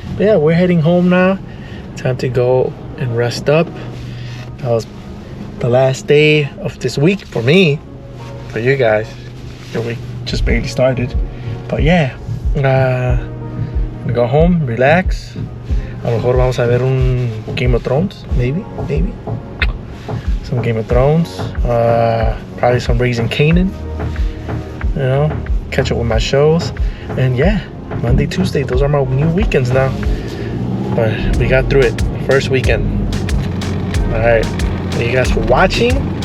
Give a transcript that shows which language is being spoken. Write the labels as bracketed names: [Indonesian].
[English] But yeah, we're heading home now. Time to go and rest up. That was the last day of this week for me. For you guys, your week just barely started. But yeah, I'm gonna go home, relax. [Spanish] A lo mejor vamos a ver un Game of Thrones, [English] maybe. Some Game of Thrones, probably some Raising Kanan, you know, catch up with my shows. And yeah, Monday, Tuesday, those are my new weekends now. But we got through it, first weekend. Alright, thank you guys for watching.